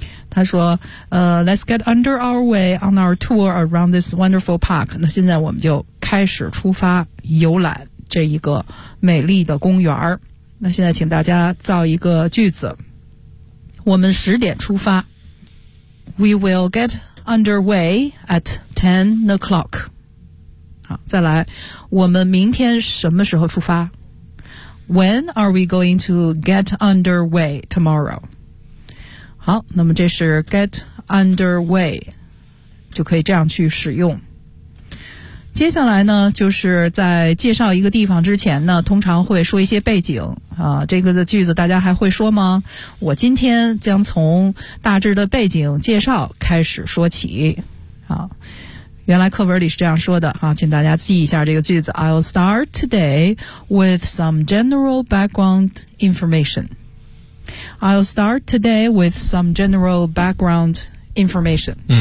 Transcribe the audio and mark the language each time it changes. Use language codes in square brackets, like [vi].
[zh] 他说 [en] let's get under our way on our tour around this wonderful park， [zh] 那现在我们就开始出发游览这一个美丽的公园。那现在请大家造一个句子，我们十点出发， [en] We will get underway at 10 o'clock。 [zh] 好，再来，我们明天什么时候出发？ [en] When are we going to get underway tomorrow? [zh] 好，那么这是 get underway， 就可以这样去使用。接下来呢，就是在介绍一个地方之前呢，通常会说一些背景啊。这个的句子大家还会说吗？我今天将从大致的背景介绍开始说起。好，原来课文里是这样说的啊，请大家记一下这个句子。 [en] I'll start today with some general background information. I'll start today with some general background information.